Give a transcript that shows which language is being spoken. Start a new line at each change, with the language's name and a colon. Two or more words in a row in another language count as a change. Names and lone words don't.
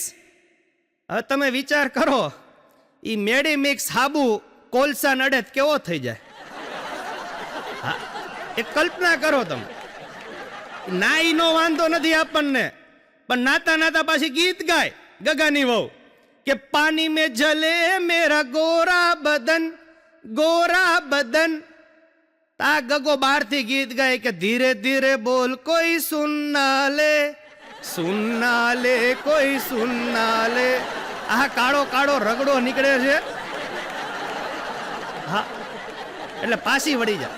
Gujarati: હવે તમે વિચાર કરો, ઈ મેડી મિક્સ હાબુ કોલસા નડે કેવો થઈ જાય. હા, એક કલ્પના કરો તમે. નાઈ નો વાંધો નથી આપણને, પણ નાતા નાતા પાછી ગીત ગાય ગગાની વહુ કે પાણી
Hindi: में जले मेरा गोरा बदन, गोरा बदन.
Gujarati: તા ગગો બહારથી ગીત ગાય કે
Hindi: धीरे धीरे बोल कोई सुनना ले, सुनना ले कोई सुनना ले.
Gujarati: આ કાળો કાળો રગડો નીકળે છે. હા, એટલે પાછી વળી જાય.